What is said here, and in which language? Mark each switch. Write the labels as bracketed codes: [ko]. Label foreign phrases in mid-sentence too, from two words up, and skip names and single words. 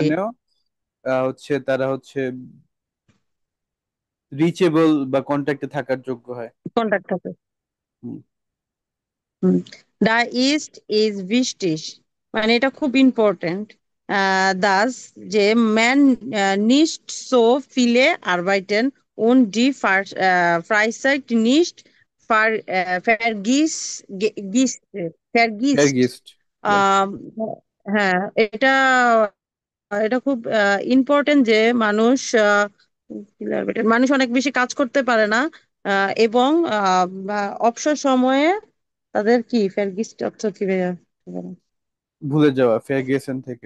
[bn] ভ্যাকেশনেও হচ্ছে তারা হচ্ছে রিচেবল বা কন্ট্যাক্টে থাকার যোগ্য হয়। কন্ট্যাক্ট থাকে। হুম। [de] Das ist wichtig, [bn] মানে এটা খুব ইম্পর্টেন্ট। [de] Dass je man nicht so viele arbeiten und die Freizeit nicht vergisst. Vergisst. Ja. [bn] আহ, হ্যাঁ, এটা এটা খুব ইম্পর্টেন্ট যে মানুষ মানুষ অনেক বেশি কাজ করতে পারে না এবং অবসর সময়ে তাদের কি ফেরগিস্ট অর্থ কি ভাইয়া? ভুলে যাওয়া ফেয়ারগেসন থেকে।